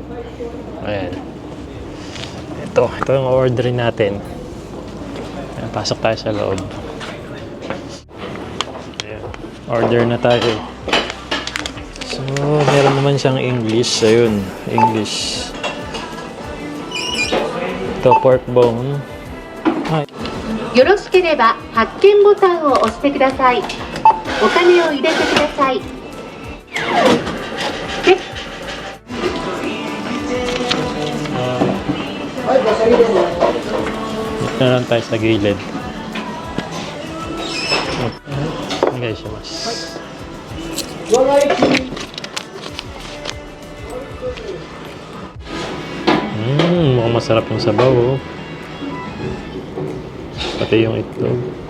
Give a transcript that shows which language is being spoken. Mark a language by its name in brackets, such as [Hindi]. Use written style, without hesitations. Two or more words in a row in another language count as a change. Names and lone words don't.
[Filipino] Ayan. Ito yung orderin natin. Ayan, pasok tayo sa loob. Ayan. Order na tayo. So, meron naman siyang English. Ayun, English. Ito, pork bone. [Japanese] よろしければ発見ボタンを押してください。お金を入れてください。 [Filipino] Dito na lang tayo sa gilid. Okay, shimasu. Mukhang masarap yung sabaw, pati yung itlog.